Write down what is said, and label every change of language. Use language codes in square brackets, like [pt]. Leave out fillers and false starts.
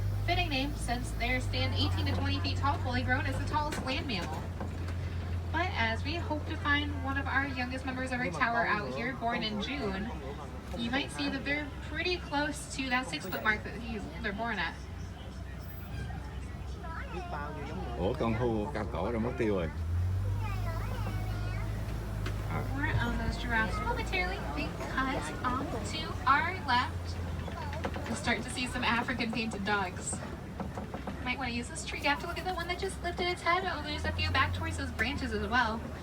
[en] Fitting name, since they stand 18 to 20 feet tall, fully grown, as the tallest land mammal. But as we hope to find one of our youngest members of our tower out here, born in June, you might see that they're pretty close to that 6-foot mark that they're born at. [vi] Ủa con hươu cao cổ rồi mất tiêu rồi. [en] We're on those giraffes momentarily because off to our left, we'll start to see some African painted dogs. Might want to use this tree gap to look at the one that just lifted its head. Oh, there's a few back towards those branches as well.